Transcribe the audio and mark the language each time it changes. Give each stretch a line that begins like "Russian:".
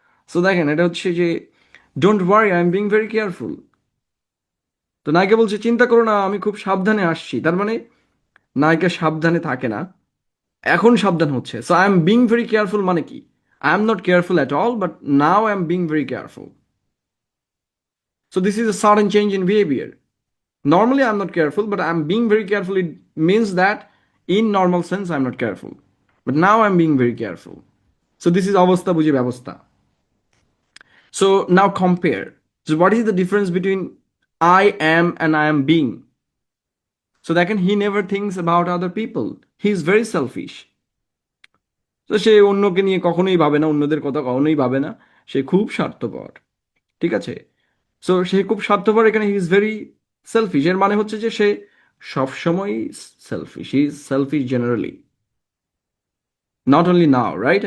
English: so
Bangla: দেখেন এটা হচ্ছে যে
English: Don't worry, I am being very careful.
Bangla: তো নায়িকা বলছে চিন্তা করো না, আমি খুব সাবধানে আসছি। তার মানে নায়িকা সাবধানে থাকে না, এখন সাবধান হচ্ছে।
English: so I am being very careful
Bangla: মানে কি?
English: I am not careful at all, but now I am being very careful. So this is a sudden change in behavior. Normally I'm not careful, but I'm being very careful. It means that in normal sense I'm not careful, but now I'm being very careful. So this is
Bangla: অবস্থা বুঝে ব্যবস্থা.
English: So now compare. So what is the difference between I am and I am being? So that can he never thinks about other people. He is very selfish.
Bangla: তো সে অন্যকে নিয়ে কখনোই ভাবে না, অন্যদের কথা কখনোই ভাবে না, সে খুব স্বার্থপর, ঠিক আছে? সো সে খুব স্বার্থপর, এখানে
English: he is very selfish,
Bangla: এর মানে হচ্ছে যে সে সবসময় shellfish,
English: He is selfish generally, not only now, right?